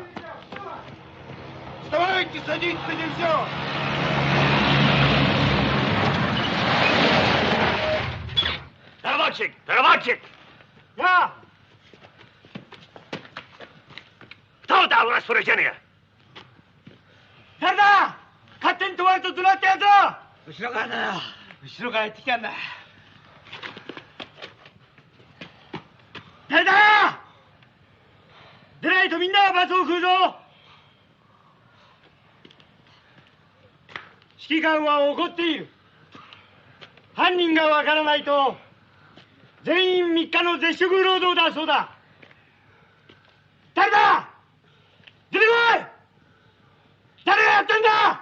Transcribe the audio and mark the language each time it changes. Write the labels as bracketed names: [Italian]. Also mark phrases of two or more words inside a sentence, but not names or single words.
[Russian] Вставайте, садиться нельзя! Переводчик! Переводчик! Я! Кто дал распоряжение? [Japanese] 誰だ勝手に止まるとどなってやつだ後ろからだよ後ろからやってきたんだ誰だ出ないとみんなが罰を食うぞ指揮官は怒っている犯人がわからないと全員3日の絶食労働だそうだ誰だ出てこい誰がやってんだ